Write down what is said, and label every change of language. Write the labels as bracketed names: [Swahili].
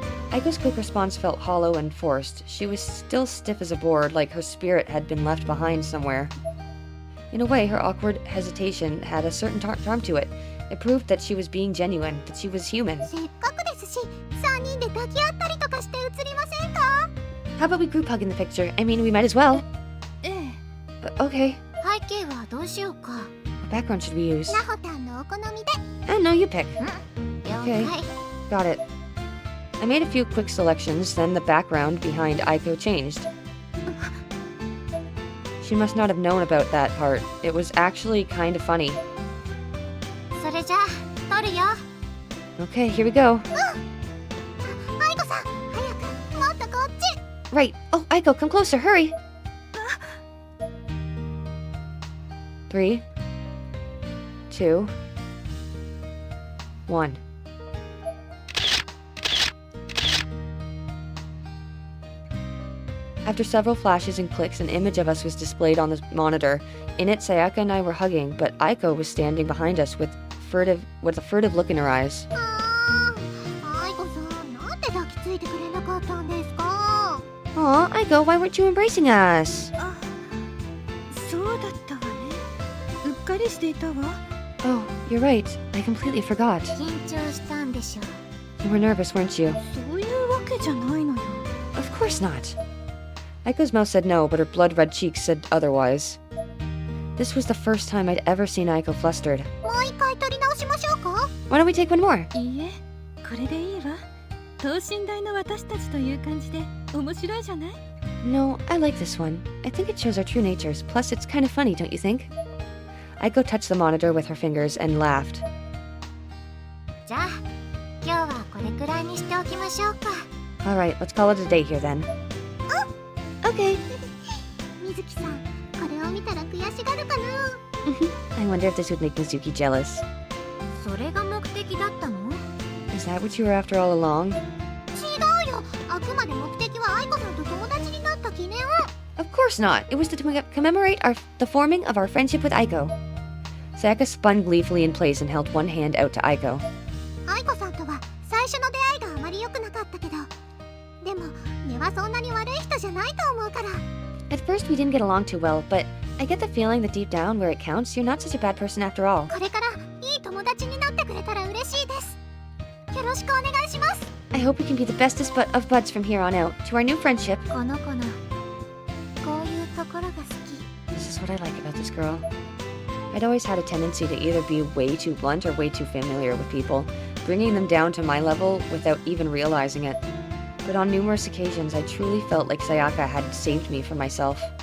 [English] Aiko's quick response felt hollow and forced. She was still stiff as a board, like her spirit had been left behind somewhere. In a way, her awkward hesitation had a certain charm to it. It proved that she was being genuine, that she was human. [Japanese] せっかくですし、3人で抱き合ったりとかして写りませんか？ [English] How about we group hug in the picture? I mean, we might as well. [Japanese] ええ [English] Okay. [Japanese] 背景はどうしようか。 [English] What background should we use? [Japanese] なほたんのお好みで。 [English] I don't know, you pick. [Japanese] 了 [English] Okay. [Japanese] 解。 [English] Got it. I made a few quick selections, then the background behind Aiko changed. She must not have known about that part. It was actually kind of funny. [Japanese] それじゃあ撮るよ。 [English] Okay, here we go. [Japanese] 愛子さん、早くもっとこっち。 [English] Right. Oh, Aiko, come closer, hurry. 3, 2, 1. After several flashes and clicks, an image of us was displayed on the monitor. In it, Sayaka and I were hugging, but Aiko was standing behind us with a furtive look in her eyes. [Japanese] 愛子さん、なんで抱きついてくれなかったんですか？ [English] Aw, Aiko, why weren't you embracing us? [Japanese] あそうだったわねうっかりしていたわ [English] Oh, you're right. I completely forgot. [Japanese] 緊張したんでしょ。 [English] You were nervous, weren't you? [Japanese] そういうわけじゃないのよ [English] Of course not. Aiko's mouth said no, but her blood-red cheeks said otherwise. This was the first time I'd ever seen Aiko flustered. [Japanese] もう一回撮り直しましょうか？ [English] Why don't we take one more? [Japanese] いいえこれでいいわ等身大の私たちという感じで面白いじゃない [English] No, I like this one. I think it shows our true natures. Plus, it's kind of funny, don't you think? Aiko touched the monitor with her fingers and laughed. [Japanese] じゃあ、今日はこれくらいにしておきましょうか。 [English] Alright, let's call it a day here then. Okay. [Japanese] 水木さん、これを見たら悔しがるかな？ [English] I wonder if this would make Mizuki jealous. [Japanese] それが目的だったの？ [English] Is that what you were after all along? [Japanese] 違うよ。あくまで目的は愛子さんと友達になった記念。 [English] Of course not. It was to commemorate the forming of our friendship with Aiko. Sayaka spun gleefully in place and held one hand out to Aiko. [Japanese] 愛子さんとは最初の出会いがあまり良くなかったけど、でも根はそんなに悪い人じゃないと思うから。 [English] At first, we didn't get along too well, but I get the feeling that deep down, where it counts, you're not such a bad person after all. [Japanese] これからいい友達になってくれたら嬉しいです。よろしくお願いします。 [English] I hope we can be the bestest of buds from here on out. To our new friendship. [Japanese] この子のこういうところが好き。 [English] This is what I like about this girl. I'd always had a tendency to either be way too blunt or way too familiar with people, bringing them down to my level without even realizing it. But on numerous occasions, I truly felt like Sayaka had saved me from myself.